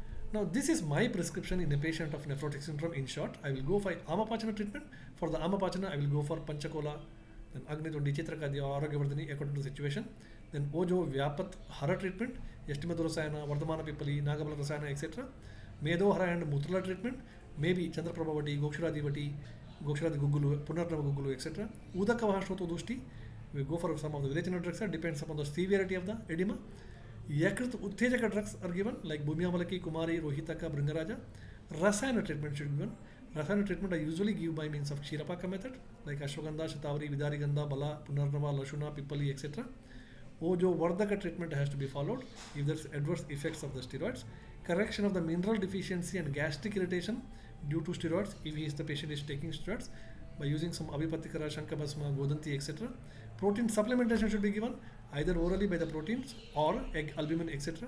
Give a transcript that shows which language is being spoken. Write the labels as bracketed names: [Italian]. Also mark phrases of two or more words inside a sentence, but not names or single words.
[English] Now, this is my prescription in a patient of nephrotic syndrome. In short, I will go for Amapachana treatment. For the Amapachana, I will go for Panchakola, then Agni Tundi Chitrakadya, Aragavardhani, according to the situation. Then Ojo Vyapat Hara treatment, Yashtimadhu Rasayana, Vardhamana Pipali, Nagabala Rasayana, etc. Medo Hara and Mutrala treatment, maybe Chandraprabhavati, Gokshuradivati, Gokshradi Gugulu, Punarnava Gugulu, etc. Udakavaha Shroto Dushti, we go for some of the village drugs, depends upon the severity of the edema. Yakrit Uttejaka drugs are given like Bhumyamalaki, Kumari, Rohitaka, Bringaraja. Rasayana treatment should be given. Rasayana treatment I usually give by means of Chirapaka method like Ashwagandha, Shatavari, Vidarigandha, Bala, Punarnava, Lashuna, Pipali, etc. Ojo Vardhaka treatment has to be followed if there is adverse effects of the steroids. Correction of the mineral deficiency and gastric irritation due to steroids if the patient is taking steroids by using some Abhipatikara, Shankabhasma, Godanti, etc. Protein supplementation should be given either orally by the proteins or egg, albumin, etc.